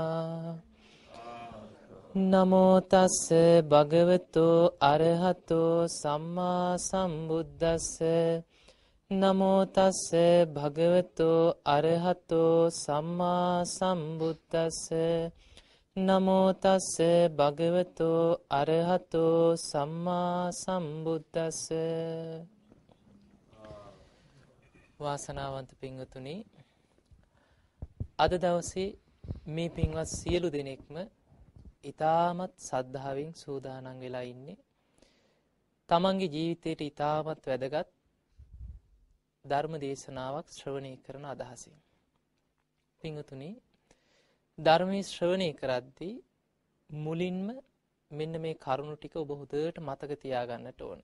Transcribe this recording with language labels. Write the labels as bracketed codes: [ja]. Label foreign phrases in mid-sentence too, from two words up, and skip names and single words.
[pi] นะโมตัสสะภะคะวะโตอะระหะโตสัมมาสัมพุทธัสสะนะโมตัสสะภะคะวะโตอะระหะโตสัมมาสัมพุทธัสสะนะโมตัสสะภะคะวะโตอะระหะโตสัมมาสัมพุทธัสสะ [si] වාසනාවන්ත පින්වතුනි අද දවසේ මේ පින්වත් සියලු දෙනෙක්ම ඊ타මත් සද්ධාවෙන් සූදානම් වෙලා ඉන්නේ තමන්ගේ ජීවිතයට ඊ타මත් වැදගත් ධර්ම දේශනාවක් ශ්‍රවණය කරන අදහසින් පින්වතුනි ධර්මයේ ශ්‍රවණය කරද්දී මුලින්ම මෙන්න මේ කරුණු ටික ඔබ හොඳට මතක තියාගන්නට ඕනේ.